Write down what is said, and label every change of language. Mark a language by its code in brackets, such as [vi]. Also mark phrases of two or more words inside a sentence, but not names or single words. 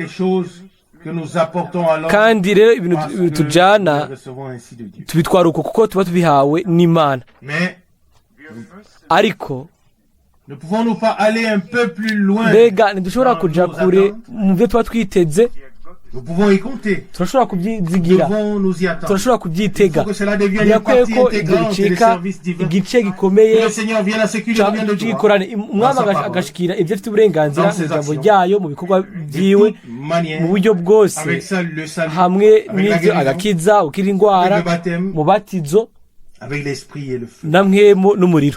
[rn] Kandi rero ibintu tujana tubitwara uko kuko tuba tubihawe n'Imana. Ariko mbega ntidushobora kuja kure mu byo tuba twiteze? Turashobora kubyizigira, turashobora kubyitega. Birakwiye ko ibyo bicika igice gikomeye cy'ikorane, umwami agashikira ibyo afite uburenganzira mu ijambo ryayo, mu bikorwa byiwe, mu buryo bwose, hamwe n'ibyo agakiza, ukira indwara, mu batizo na mwemu n'umuriro.